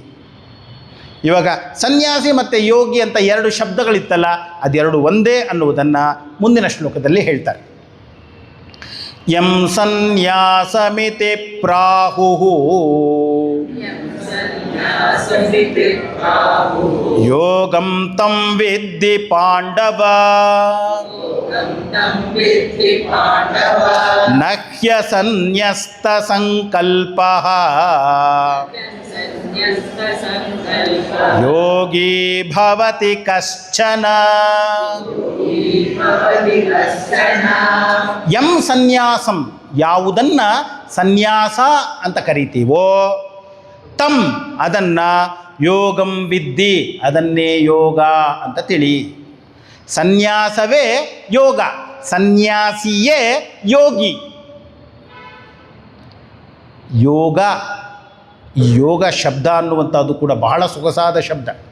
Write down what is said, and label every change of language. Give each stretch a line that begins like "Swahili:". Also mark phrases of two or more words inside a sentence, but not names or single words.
Kannada: ಇವಾಗ ಸನ್ಯಾಸಿ ಮತ್ತು ಯೋಗಿ ಅಂತ 2 ಶಬ್ದಗಳಿತ್ತಲ್ಲ, ಅದೆರಡು ಒಂದೇ ಅನ್ನುವುದನ್ನು ಮುಂದಿನ ಶ್ಲೋಕದಲ್ಲಿ ಹೇಳ್ತಾರೆ.
Sanskrit: ಯಂ ಸನ್ಯಾಸಮಿತಿ ಪ್ರಾಹುಃ ಯೋಗಂ ತಂ ವಿದ್ಧಿ ಪಾಂಡವ ನಹ್ಯ ಸನ್ಯಸ್ತ ಸಂಕಲ್ಪಃ ಯೋಗಿ ಭವತಿ ಕಶ್ಚನ. ಯಂ ಸನ್ಯಾಸಂ,
Kannada: ಯಾವುದನ್ನ ಸನ್ಯಾಸ ಅಂತ ಕರಿತೀವೋ, ತಂ ಅದನ್ನ,
Sanskrit: ಯೋಗಂ ವಿದ್ಧಿ
Kannada: ಅದನ್ನೇ ಯೋಗ ಅಂತ ತಿಳಿ. ಸನ್ಯಾಸವೇ ಯೋಗ, ಸನ್ಯಾಸಿಯೇ ಯೋಗಿ. ಯೋಗ, ಯೋಗ ಶಬ್ದ ಅನ್ನುವಂಥದ್ದು ಕೂಡ ಬಹಳ ಸೊಗಸಾದ ಶಬ್ದ.